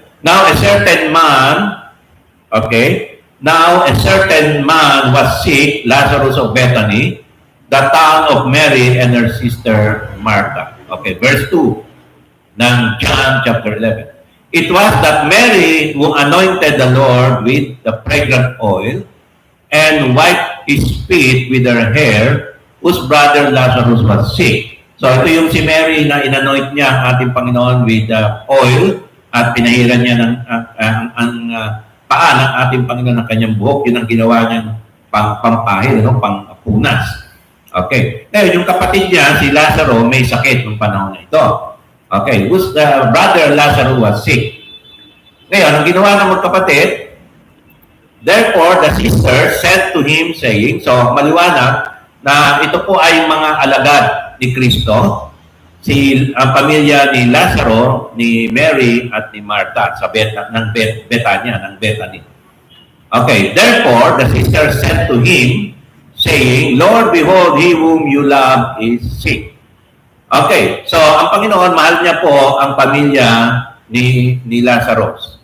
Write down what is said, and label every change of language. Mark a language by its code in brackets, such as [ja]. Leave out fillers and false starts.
[en] Now, a certain man, okay, now a certain man was sick, Lazarus of Bethany, the town of Mary and her sister Martha. Okay, verse 2 ng John chapter 11. It was that Mary who anointed the Lord with the fragrant oil and wiped his feet with her hair, whose brother Lazarus was sick. [tl] So ito yung si Mary na inanoint niya ang ating Panginoon with oil at pinahiran niya ang paa ng ating Panginoon ng kanyang buhok. Yun ang ginawa niyang pampahid, pangpunas. Okay. Ngayon, yung kapatid niya, si Lazaro, may sakit ng panahon na ito. Okay. [en] Whose brother Lazarus was sick. [tl] Ngayon, ang ginawa ng magkapatid, [en] therefore, the sister said to him, saying, [tl] so maliwanag na ito po ay mga alagad ni Kristo, ang pamilya ni Lazaro, ni Mary at ni Martha sa Betania, ng Bethany. [en] Okay, therefore, the sister said to him, saying, Lord, behold, he whom you love is sick. [tl] Okay, so ang Panginoon, mahal niya po ang pamilya ni Lazaro.